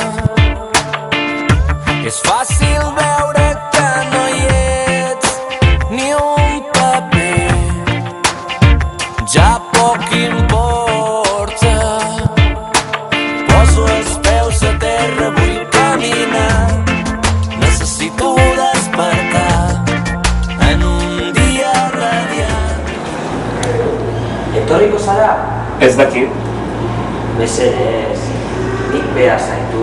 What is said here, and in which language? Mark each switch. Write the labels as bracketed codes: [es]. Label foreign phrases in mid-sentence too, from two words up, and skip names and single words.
[ca] És fàcil veure que no hi ets ni un paper, ja poc importa. Poso els peus a terra, vull caminar, necessito despertar en un dia radiant. [eu] Etorriko zara? Ez dakit. Mesedez, nik behar zaitu.